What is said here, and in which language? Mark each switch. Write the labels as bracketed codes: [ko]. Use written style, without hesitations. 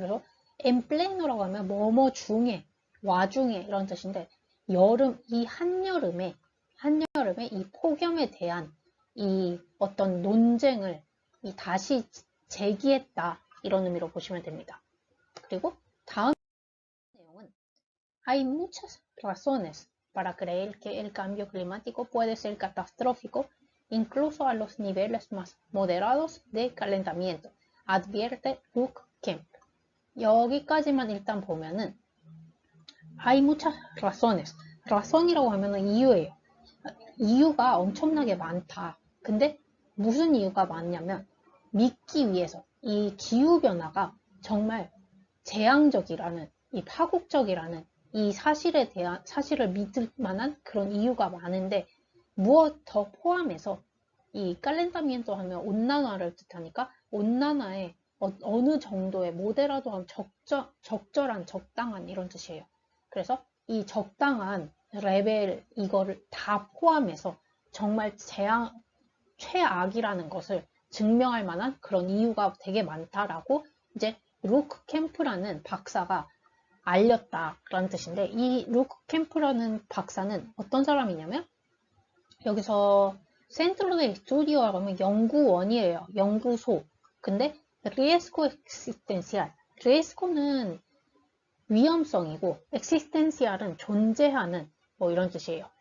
[ko] 그래서 엔플레노라고 하면 뭐뭐 중에, 와중에 이런 뜻인데, 이 한여름에 이 폭염에 대한 이 어떤 논쟁을 다시 제기했다 이런 의미로 보시면 됩니다. [es] 그리고 다음 내용은 Hay muchas razones para creer que el cambio climático puede ser catastrófico incluso a los niveles más moderados de calentamiento, advierte Luke Kemp. [ko] 여기까지만 일단 보면은 [es] Hay muchas razones. [ko] razon이라고 하면은 이유예요. 이유가 엄청나게 많다. 근데 무슨 이유가 많냐면 믿기 위해서 이 기후변화가 정말 재앙적이라는, 이 파국적이라는 이 사실을 믿을 만한 그런 이유가 많은데, 무엇 더 포함해서 이 calentamiento 하면 온난화를 뜻하니까 온난화에 어느 정도의 모데라도 하면 적절한, 적당한 이런 뜻이에요. 그래서 이 적당한 레벨 이거를 다 포함해서 정말 최악이라는 것을 증명할 만한 그런 이유가 되게 많다라고 이제 루크 캠프라는 박사가 알렸다라는 뜻인데, 이 루크 캠프라는 박사는 어떤 사람이냐면 여기서 센트로 데 스튜디오라고 하면 연구원이에요. 연구소. 근데 [es] riesgo existencial. [ko] riesgo는 위험성이고 existencial은 존재하는 뭐 이런 뜻이에요.